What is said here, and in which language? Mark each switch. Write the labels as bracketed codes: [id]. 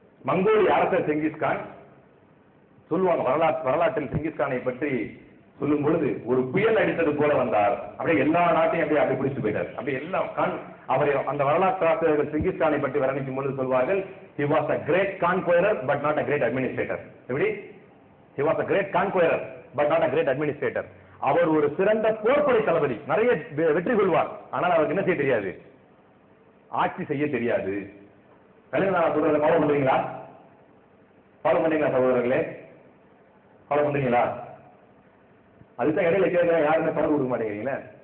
[ta] மங்கோலிய அரசர் செங்கிஸ்கான் சொல்லுவாங்க, வரலாற்றில் செங்கிஸ்கானை பற்றி சொல்லும் பொழுது ஒரு புயல் அடித்தது போல வந்தார், அப்படியே எல்லா நாட்டையும் அப்படி பிடிச்சு போயிட்டார். அப்படியே எல்லாம் அவரை அந்த வரலாற்று ஆசிரியர்கள் செங்கிஸ்கானை பற்றி வர்ணிக்கும் பொழுது சொல்வார்கள், [en] he was a great conqueror but not a great administrator. [ta] எப்படி? [en] he was a great conqueror but not a great administrator. [ta] அவர் ஒரு சிறந்த போர்ப்படை தளபதி, நிறைய வெற்றி கொள்வார், ஆனால் அவருக்கு என்ன செய்ய தெரியாது? ஆட்சி செய்ய தெரியாது. சொல்றதை ஃபாலோ பண்றீங்களா? ஃபாலோ பண்றீங்களா சகோதரர்களே? ஃபாலோ பண்றீங்களா? அதுதான் இடையில கேட்கிறேன், யாருமே பணம் கொடுக்க மாட்டேங்கிறீங்களே.